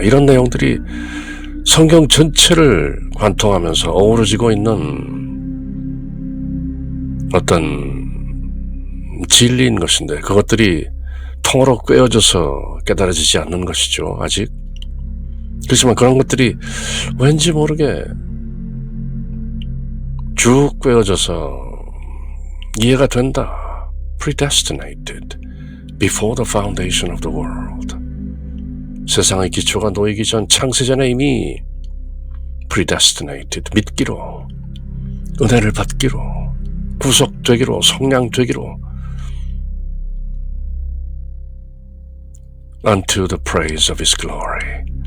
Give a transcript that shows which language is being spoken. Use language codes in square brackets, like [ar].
[ko] 이런 내용들이 성경 전체를 관통하면서 어우러지고 있는 어떤 진리인 것인데 그것들이 통으로 꿰어져서 깨달아지지 않는 것이죠. 아직. 그렇지만 그런 것들이 왠지 모르게 쭉 꿰어져서 이해가 된다. [en] Predestinated before the foundation of the world. [ko] 세상의 기초가 놓이기 전 창세전에 이미 predestinated, 믿기로, 은혜를 받기로, 구속되기로, 속량되기로 [en] unto the praise of His glory.